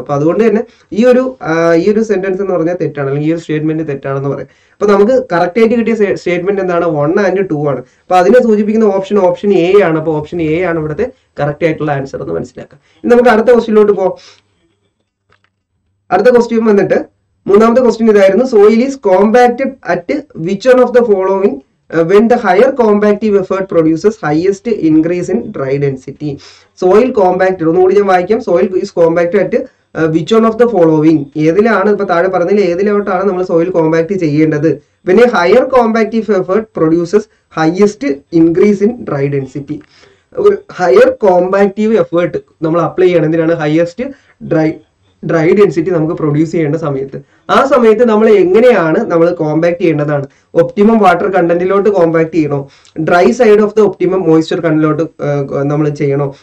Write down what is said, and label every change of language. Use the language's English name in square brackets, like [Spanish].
[Malayalam] അപ്പൊ അതുകൊണ്ട് തന്നെ ഈ ഒരു സെന്റൻസ് എന്ന് പറഞ്ഞാൽ തെറ്റാണ്, അല്ലെങ്കിൽ ഈ ഒരു സ്റ്റേറ്റ്മെന്റ് തെറ്റാണെന്ന് പറയാം. അപ്പൊ നമുക്ക് കറക്റ്റ് ആയിട്ട് കിട്ടിയ സ്റ്റേറ്റ്മെന്റ് എന്താണ്? 1 ആൻഡ് 2 ആണ്. അപ്പൊ അതിനെ സൂചിപ്പിക്കുന്ന ഓപ്ഷൻ എ ആണ്. അപ്പൊ ഓപ്ഷൻ എ ആണ് ഇവിടുത്തെ കറക്റ്റ് ആയിട്ടുള്ള ആൻസർ എന്ന് മനസ്സിലാക്കാം. ഇനി നമുക്ക് അടുത്ത ക്വസ്റ്റ്യനിലോട്ട് പോകാം. അടുത്ത ക്വസ്റ്റ്യൻ വന്നിട്ട് മൂന്നാമത്തെ ക്വസ്റ്റ്യൻ ഇതായിരുന്നു. [English] Soil is compacted at which one of the following when the higher compactive effort produces highest increase in dry density. Soil compacted, [Malayalam] ഒന്നുകൂടി ഞാൻ വായിക്കാം. [English] Soil is compacted at which one of the following? [Malayalam] ഏതിലാണ് ഇപ്പൊ താഴെ പറഞ്ഞതിൽ ഏതിലോട്ടാണ് നമ്മൾ soil compact ചെയ്യേണ്ടത്? [English] when a higher compactive effort produces highest increase in dry density. [Malayalam] ഒരു ഹയർ കോമ്പാക്റ്റീവ് എഫേർട്ട് നമ്മൾ അപ്ലൈ ചെയ്യണം. എന്തിനാണ്? ഹയസ്റ്റ് ഡ്രൈ ഡെൻസിറ്റി നമുക്ക് പ്രൊഡ്യൂസ് ചെയ്യേണ്ട സമയത്ത്. ആ സമയത്ത് നമ്മൾ എങ്ങനെയാണ് നമ്മൾ കോമ്പാക്ട് ചെയ്യേണ്ടതാണ്? ഒപ്റ്റിമം വാട്ടർ കണ്ടന്റിലോട്ട് കോമ്പാക്ട് ചെയ്യണോ? [English] dry side of the optimum moisture കണ്ടന്റിലോട്ട് [Malayalam] നമ്മൾ ചെയ്യണോ?